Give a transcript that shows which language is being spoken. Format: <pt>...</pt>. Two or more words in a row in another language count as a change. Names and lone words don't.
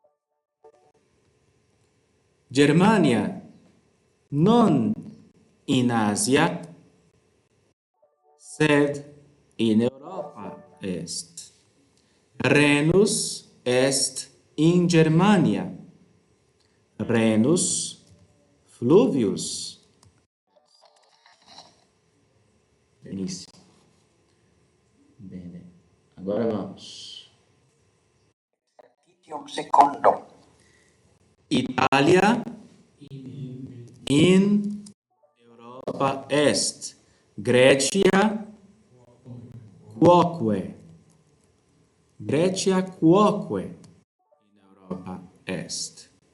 <la>Germania non in Asia, sed in Europa est. Rhenus est in Germania. Rhenus fluvius. Benissimo. Bene.</la> <pt>Agora vamos. Exercício segundo.</pt> <la>Italia in Europa est. Grecia quoque. Grecia quoque in Europa est.</la>